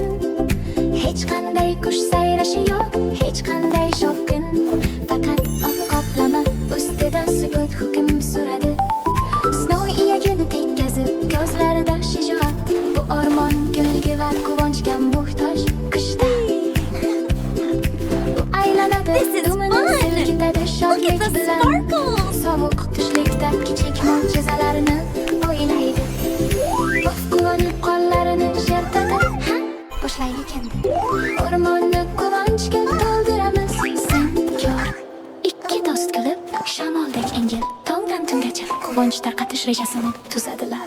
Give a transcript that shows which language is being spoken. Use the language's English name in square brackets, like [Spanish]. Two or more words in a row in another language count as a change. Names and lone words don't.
[Uzbek] Hech qanday qush sayrashi yo'q, hech qanday shovqin. Faqat oq qoplama ustida sukut hukm suradi. Snowy iyagini tekkazib, ko'zlarida shijoat. Bu o'rmon kulgi va quvonchga muhtoj qishda. [English] Look at the sparkles! [Uzbek] Sovuq tushlikda kichik mo'jizalarni o'ylaydi. Quvonib qo'llarini shertadi, boshlaydi kendi. O'rmonni quvonchga to'ldiramiz. Sen ko'r. Ikki do'st kulib, shamoldek engil, tongdan tungacha quvonch tarqatish rejasini tuzadilar.